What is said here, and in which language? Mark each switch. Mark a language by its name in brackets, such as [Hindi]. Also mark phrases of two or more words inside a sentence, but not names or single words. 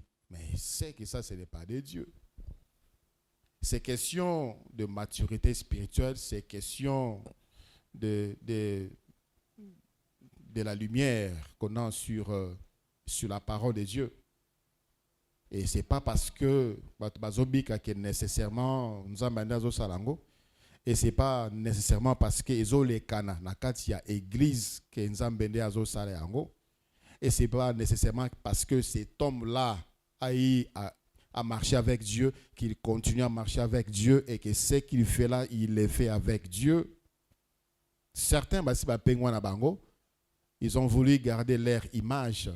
[French] Mais c'est que ça, ce n'est pas de Dieu. C'est question de maturité spirituelle, c'est question de la lumière qu'on a sur la parole de Dieu. Et ce n'est pas parce que nécessairement nous avons salango. Et ce n'est pas nécessairement parce que ils ont les cana [Lingala] na kati ya [French] église que nous avons [Lingala] azo salango. [French] Et ce n'est pas nécessairement parce que cet homme-là a marché avec Dieu qu'il continue à marcher avec Dieu et que ce qu'il fait là, il le fait avec Dieu. Certains ils ont voulu garder leur image.